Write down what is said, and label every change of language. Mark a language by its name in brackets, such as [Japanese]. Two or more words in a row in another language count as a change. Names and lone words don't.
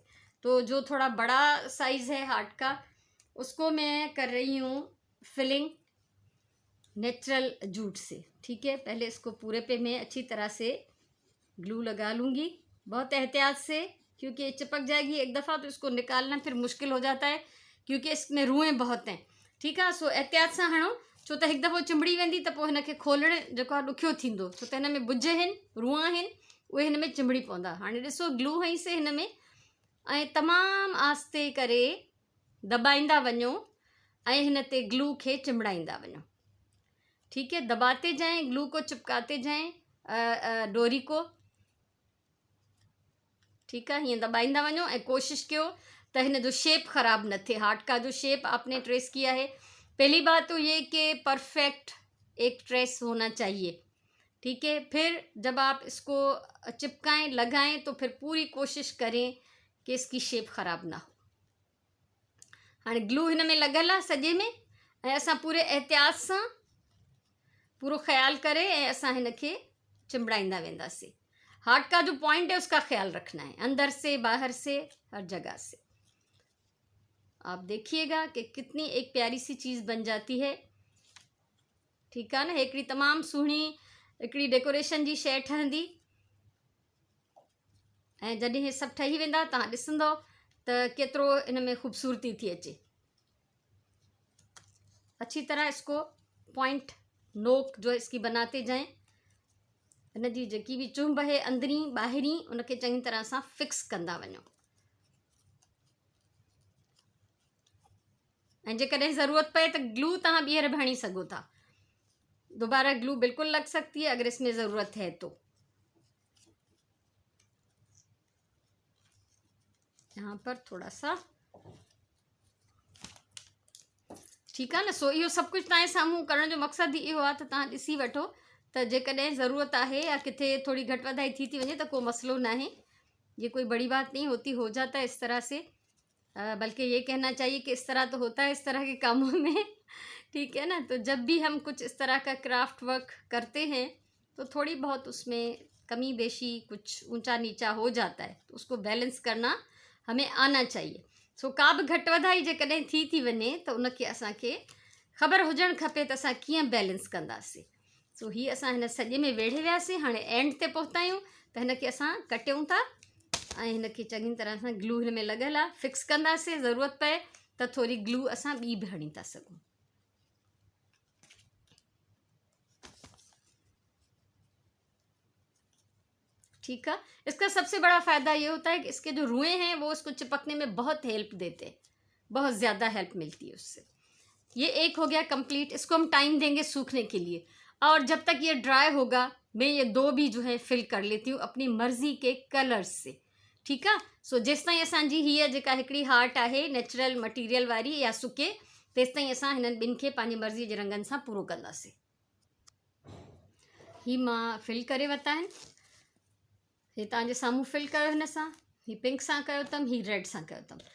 [Hindi] तो जो थोड़ा बड़ा साइज़ है हार्ट का उसको मैं कर रही हूँ [English] filling natural jute [Hindi] से। ठीक है, पहले इसको पूरे पे मैं अच्छी तरह से ग्लू लगा लूँगी, बहुत एहतियात से, क्योंकि ये चिपक जाएगी एक दफ़ा तो इसको निकालना फिर मुश्किल हो जाता है, क्योंकि इसमें रुएं बहुत हैं। ठीक है, [Sindhi] सो एहतियात सां हणो, छो त हिकु दफ़ो चिंबड़ी वेंदी त पोइ हिनखे खोलणु जेको आहे ॾुखियो थींदो, छो त हिन में बुज आहिनि, रुआ आहिनि, उहे हिन में चिंबड़ी पवंदा। हाणे ॾिसो ग्लू हईंसीं हिन में ऐं तमामु आस्ते करे दॿाईंदा वञो ऐं हिन ते ग्लू खे चिंबड़ाईंदा वञो। [Hindi] ठीक है, दबाते जाएं, ग्लू को चिपकाते जाएं डोरी को। ठीक है, [Sindhi] हीअं दबाईंदा वञो ऐं कोशिश कयो त हिन जो शेप ख़राब न थिए। [Hindi] हार्ट का जो शेप आपने ट्रेस किया है, पहली बात तो ये कि परफेक्ट एक ट्रेस होना चाहिए। ठीक है, फिर जब आप इसको चिपकाएं, लगाएं, तो फिर पूरी कोशिश करें कि इसकी शेप ख़राब ना हो। हाँ, [Sindhi] ग्लू हिन में लॻल आहे सॼे में ऐं असां पूरे एहतियात सां पूरो ख़्याल करे ऐं असां हिन खे चिंबड़ाईंदा वेंदासीं। [Hindi] हार्ट का जो पॉइंट है उसका ख्याल रखना है, अंदर से बाहर से हर जगह से। आप देखिएगा कि कितनी एक प्यारी सी चीज़ बन जाती है। ठीक है ना, [Sindhi] हिकिड़ी तमामु सुहिणी हिकिड़ी डेकोरेशन जी शइ ठहंदी। ऐं जॾहिं हे सभु ठही वेंदा तव्हां ॾिसंदव त केतिरो इन में ख़ूबसूरती थी अचे। [Hindi] अच्छी तरह इसको पॉइंट नोक जो इसकी बनाते जाएं, [Sindhi] हिन जी जेकी बि चुंभ है अंदरी ॿाहिरीं उनखे चङी तरह सां फिक्स कंदा वञो। ऐं जेकॾहिं ज़रूरत पए त ग्लू तव्हां ॿीहर भी हणी सघो था, [Hindi] दोबारा ग्लू बिल्कुल लग सकती है अगर इसमें ज़रूरत है तो। यहाँ पर थोड़ा सा, ठीक है ना। [Sindhi] सो इहो सभु कुझु तव्हांजे साम्हूं करण जो मक़सदु इहो आहे त तव्हां ॾिसी वठो त जेकॾहिं ज़रूरत आहे या किथे थोड़ी घटि वधाई थी वञे त को मसलो ना है, [Hindi] ये कोई बड़ी बात नहीं होती, हो जाता है इस तरह से। बल्कि ये कहना चाहिए कि इस तरह तो होता है इस तरह के कामों में। ठीक है ना, तो जब भी हम कुछ इस तरह का [English] craft work [Hindi] करते हैं तो थोड़ी बहुत उसमें कमी बेशी, कुछ ऊंचा नीचा हो जाता है, तो उसको बैलेंस करना हमें आना चाहिए। [Sindhi] सो का बि घटि वधाई जेकॾहिं थी वञे त उनखे असांखे ख़बर हुजणु खपे त असां कीअं बैलेंस कंदासीं। सो हीअ असां हिन सॼे में वेढ़े वियासीं, हाणे एंड ते पहुता आहियूं त हिनखे असां कटियूं था ऐं हिनखे चङी तरह सां ग्लू हिन में लॻल आहे, फिक्स कंदासीं। ज़रूरत पए त थोरी ग्लू असां ॿी बि हणी था सघूं। [Hindi] ठीक है, इसका सबसे बड़ा फ़ायदा ये होता है कि इसके जो रुएं हैं वो इसको चिपकने में बहुत हेल्प देते हैं, बहुत ज़्यादा हेल्प मिलती है उससे। ये एक हो गया कंप्लीट। इसको हम टाइम देंगे सूखने के लिए, और जब तक ये ड्राई होगा मैं ये दो भी जो है फिल कर लेती हूँ अपनी मर्ज़ी के कलर्स से। ठीक है, [Sindhi] सो जेसि ताईं असांजी हीअ जेका हिकिड़ी हार्ट आहे [English] natural material [Sindhi] वारी या सुके, तेसि ताईं असां हिननि ॿिनि खे पंहिंजी मर्ज़ीअ जे रंगनि सां पूरो कंदासीं। ही मां फिल करे वरिता आहिनि, हे तव्हांजे साम्हूं फिल कयो हिन सां, ही पिंक सां कयो अथमि, ही रेड सां कयो अथमि।